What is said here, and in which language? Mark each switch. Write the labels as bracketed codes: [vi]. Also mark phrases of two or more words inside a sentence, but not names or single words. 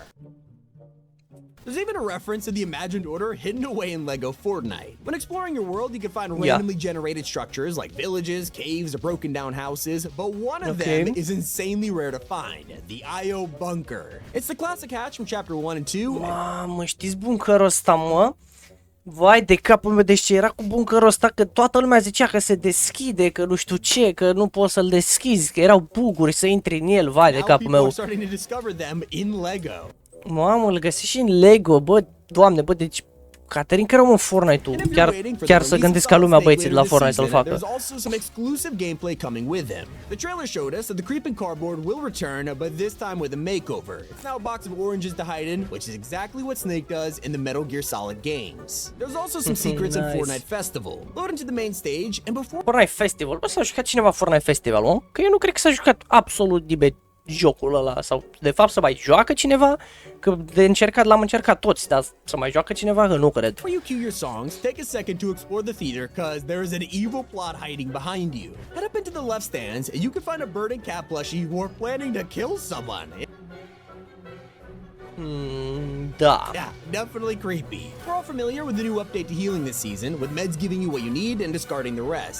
[en] There's even a reference to the Imagined Order hidden away in LEGO Fortnite. When exploring your world, you can find randomly generated structures like villages, caves, or broken down houses, but one of them is insanely rare to find, the IO Bunker. It's the classic hatch from Chapter 1 and 2. [ro] Mamă, știți bunkerul ăsta, mă? Vai de capul meu, deci ce era cu bunkerul ăsta, că toată lumea zicea că se deschide, că nu știu ce, că nu poți să-l deschizi, că erau buguri să intri în el, vai de capul meu. Mamă, îl găsești și în Lego, bă, doamne, bă, deci Caterin că rămân Fortnite-ul, chiar să gândesc ca lumea băieții de la Fortnite să-l facă. [en] There's also some exclusive gameplay coming with him. The trailer showed us that the creeping cardboard will return, but this time with a makeover. It's now a box of oranges to hide in, which is exactly what Snake does in the Metal Gear Solid games. There's also some secrets in Fortnite Festival. Load into the main stage and before [ro] Fortnite Festival, bă, s-a jucat cineva Fortnite Festival, mă? Că eu nu cred că s-a jucat absolut nimeni jocul ăla, sau de fapt să mai joacă cineva, că de încercat l-am încercat toți, dar să mai joacă cineva, că nu cred. [en] Before you cue your songs, take a second to explore the theater cause there is an evil plot hiding behind you. Head up into the left stands and you can find a bird and cat plushie who are planning to kill someone. [ro] Da. [en] Yeah, definitely creepy. We're all familiar with the new update to healing this season, with meds giving you what you need and discarding the rest.